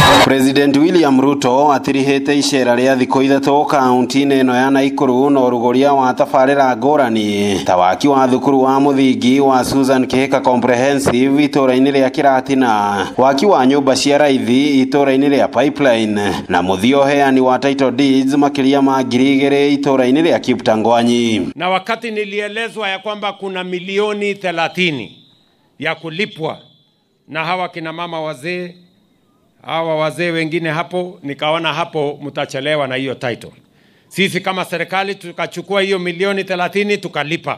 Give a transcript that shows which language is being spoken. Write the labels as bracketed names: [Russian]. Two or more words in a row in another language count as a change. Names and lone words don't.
[Kikuyu] President William Ruto atirihete icera ria thikũ ithatũ kaunti-inĩ ĩno ya Nakuru na ũrugũria wa tabarĩra ngũrani ta waki wa thukuru wa mũthingi wa Susan Kihika Comprehensive itũra-inĩ rĩa Kiratina, waki wa nyũmba cia raithi itũra-inĩ rĩa Pipeline na mũthia ũheani wa [English] title deeds [Kikuyu] makĩria ma 2,000 itũra-inĩ rĩa Kiptangwanyi. [Swahili] Na wakati nilielezwa ya kwamba kuna milioni 30 ya kulipwa na hawa kina mama wazee, hawa wazee wengine hapo, nikaona hapo mtachelewa na hiyo title. Sisi kama serikali tukachukua hiyo milioni 30 tukalipa.